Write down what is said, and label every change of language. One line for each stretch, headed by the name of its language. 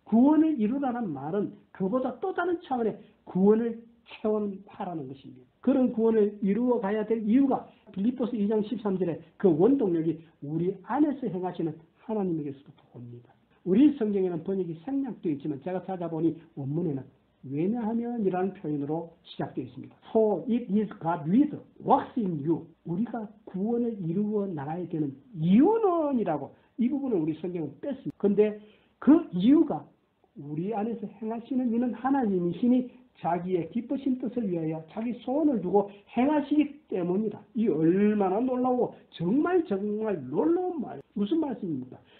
Korean: 구원을 이루라는 말은 그보다 또 다른 차원의 구원을 체험하라는 것입니다. 그런 구원을 이루어 가야 될 이유가 빌립보서 2장 13절에 그 원동력이 우리 안에서 행하시는 하나님에게서부터 옵니다. 우리 성경에는 번역이 생략되어 있지만 제가 찾아보니 원문에는 왜냐하면이라는 표현으로 시작되어 있습니다.
English: For it is God with works in you.
Korean: 우리가 구원을 이루어 나가야 되는 이유는이라고 이 부분을 우리 성경은 뺐습니다. 그런데 그 이유가 우리 안에서 행하시는 이는 하나님이시니 자기의 기쁘신 뜻을 위하여 자기 소원을 두고 행하시기 때문이다. 이 얼마나 놀라워 정말 놀라운 말. 무슨 말씀입니까?